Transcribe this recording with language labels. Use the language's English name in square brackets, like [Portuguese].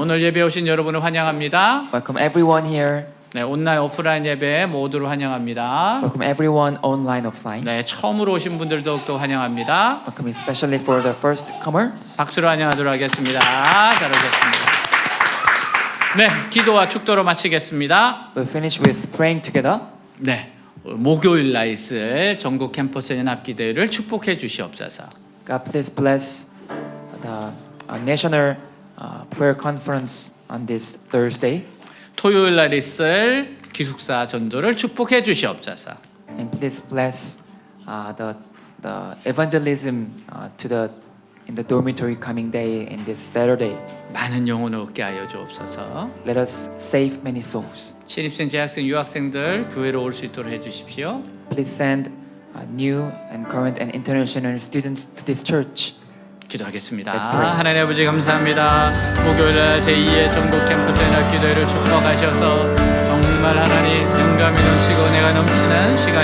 [Korean] 오늘 예배 오신 여러분을 환영합니다. [English] Welcome everyone here. [Korean] 네, 온라인 오프라인 예배 모두를 환영합니다. [English] Welcome everyone online, offline. [Korean] 네, 처음으로 오신 분들도 또 환영합니다. [English] Welcome especially for the first comers. [Korean] 박수로 환영하도록 하겠습니다. 잘하셨습니다. 네, 기도와 축도로 마치겠습니다. [English] We'll finish with praying together. [Korean] 네, 목요일 날 있을 전국 캠퍼스 연합기도회를 축복해 주시옵소서. [English] God please bless the national prayer conference on this Thursday. [Korean] 토요일 날 있을 기숙사 전도를 축복해 주시옵소서. [English] And please bless the evangelism in the dormitory coming day in this Saturday. [Korean] 많은 영혼을 얻게 하여 주옵소서. [English] Let us save many souls. [Korean] 신입생, 재학생, 유학생들 교회로 올 수 있도록 해 주십시오. [English] Please send new and current and international students to this church. [Korean] 기도하겠습니다. [English] Let's pray. [Korean] 하나님 아버지 감사합니다. 목요일날 제2의 전국 캠퍼스 연합기도회를 축복하셔서 정말 하나님 영감이 넘치고 은혜가 넘치는 시간